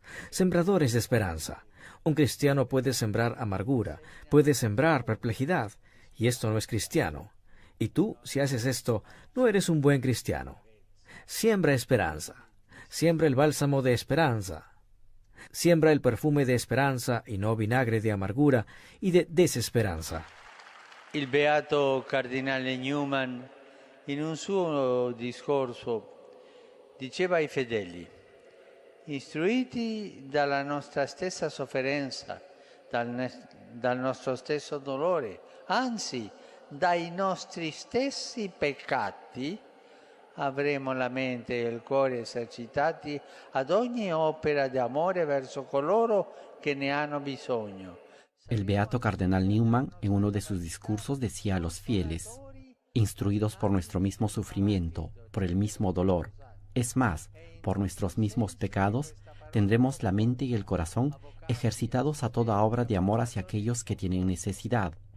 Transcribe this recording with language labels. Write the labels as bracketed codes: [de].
[es] Sembradores de esperanza. Un cristiano puede sembrar amargura, puede sembrar perplejidad, y esto no es cristiano. Y tú, si haces esto, no eres un buen cristiano. Siembra esperanza. Siembra el bálsamo de esperanza. Siembra el perfume de esperanza y no vinagre de amargura y de desesperanza. [it] Il beato cardinale Newman, in un suo discorso, diceva ai fedeli: istruiti dalla nostra stessa sofferenza, dal nostro stesso dolore, anzi dai nostri stessi peccati, avremo la mente e il cuore esercitati ad ogni opera di amore verso coloro che ne hanno bisogno. [es] El beato cardenal Newman en uno de sus discursos decía a los fieles: instruidos por nuestro mismo sufrimiento, por el mismo dolor, es más, por nuestros mismos pecados, tendremos la mente y el corazón ejercitados a toda obra de amor hacia aquellos que tienen necesidad.